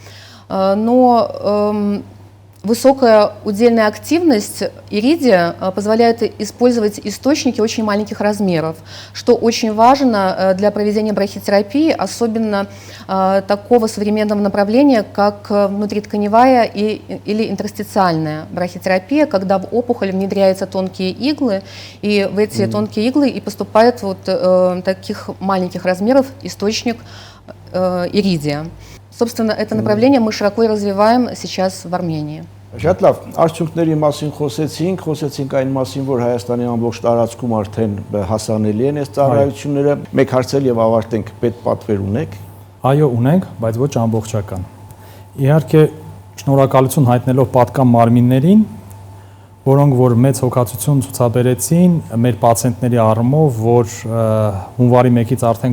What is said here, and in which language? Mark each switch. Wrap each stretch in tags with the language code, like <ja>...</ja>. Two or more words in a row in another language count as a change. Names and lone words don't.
<ru>Но высокая удельная активность иридия позволяет использовать источники очень маленьких размеров, что очень важно для проведения брахитерапии, особенно такого современного направления, как внутритканевая или интерстициальная брахитерапия, когда в опухоль внедряются тонкие иглы, и в эти тонкие иглы и поступает вот таких маленьких размеров источник иридия. Собственно, это направление мы широко развиваем сейчас в Армении.</ru> <hy>Շատ լավ, արդյունքների մասին խոսեցինք այն մասին, որ Հայաստանի ամբողջ տարածքում արդեն հասանելի են այս ծառայությունները։ Մեկ հարցել եւ ավարտենք, պետպատվեր ունեք։ Այո, ունենք, բայց ոչ ամբողջական։ Իհարկե, շնորհակալություն հայտնելով պատկան մարմիններին, որոնք որ մեծ հոգացություն ցուցաբերեցին մեր պացիենտների առումով, որ հունվարի 1-ից արդեն</hy>